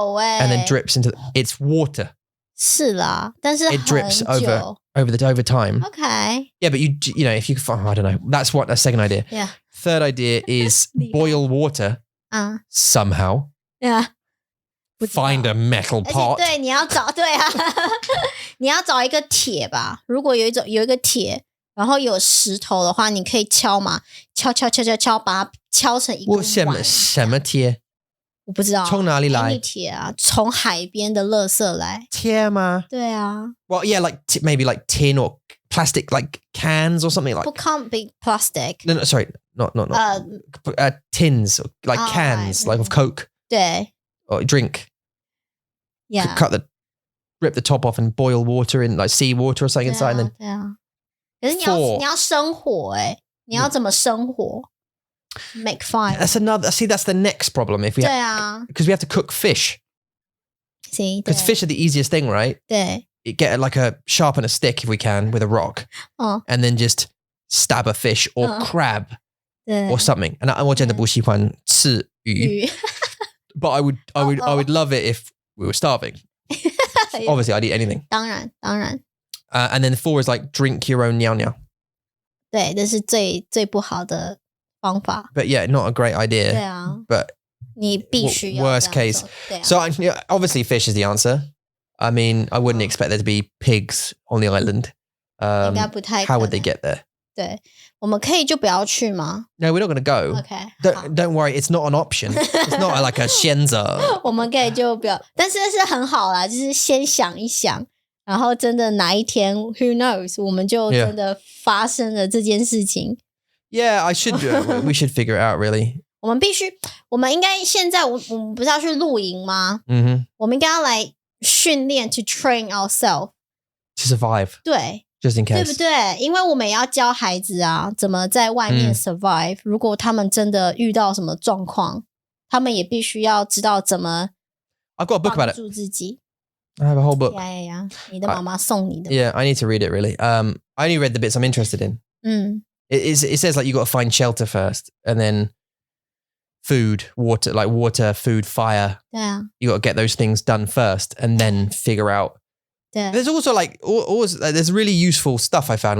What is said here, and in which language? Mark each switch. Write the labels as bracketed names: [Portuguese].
[English] and then drips into it's water [Chinese] 是啦但是 [English] it drips [Chinese] 很久 [English] over time Okay yeah but you know if you I don't know that's what a second idea Yeah third idea is boil water somehow Yeah find a metal [Chinese] 而且 [English] pot [Chinese] 对你要找对啊你要找一个铁吧如果有一个铁然后有石头的话，你可以敲嘛，敲，把它敲成一个碗。什么贴？我不知道。从哪里来？铁啊，从海边的垃圾来。贴吗？对啊。 [English] Well, yeah, like maybe like tin or plastic, like cans or something like. It can't be plastic. No, sorry, not. Tins, like cans, like of Coke. [Chinese] 对。 [English] Or drink. Yeah. Rip the top off and boil water in like sea water or something inside, and then. [Chinese] 对啊。可是你要生火你要怎么生火？ [English] Make fire. That's the next problem if we because we have to cook fish. See, because fish are the easiest thing, right? [Chinese] 对。 [English] You get like sharpen a stick if we can with a rock, and then just stab a fish or crab or something. And [Chinese] 我真的不喜欢吃鱼 [English] but I would love it if we were starving. Obviously, I'd eat anything. [Chinese] 当然。 [English] And then 4 is like drink your own 尿尿。 [Chinese] 对，这是最不好的方法。 [English] But yeah, not a great idea. [Chinese] 对啊。 [English] But [Chinese] 你必须要 [English] worst case. So obviously fish is the answer. I mean, I wouldn't expect there to be pigs on the island. [Chinese] 应该不太可能。 [English] How would they get there? [Chinese] 对，我们可以就不要去吗？ [English] No, we're not going to go. Okay. Don't worry, it's not an option. It's not like a 选择。 [Chinese] 我们可以就不要，但是很好啦，就是先想一想，然后真的哪一天 ， [English] Who knows， [Chinese] 我们就真的发生了这件事情。 [English] Yeah, we should figure it out really. [Chinese] 我们应该现在我们不是要去露营吗？我们应该要来训练 [English] to train ourselves to survive. [Chinese] 对。 [English] Just in case. [Chinese] 对不对？因为我们也要教孩子啊，怎么在外面 survive。如果他们真的遇到什么状况，他们也必须要知道怎么 [English] I've got a book about it. [Chinese] 帮助自己。 [English] I have a whole book. [Chinese] Yeah. 你的妈妈送你的。 [English] Yeah, I need to read it really. I only read the bits I'm interested in. It says like you got to find shelter first, and then food, water, food, fire. [Chinese] 对啊。 [English] You got to get those things done first, and then figure out. There's also like there's really useful stuff I found.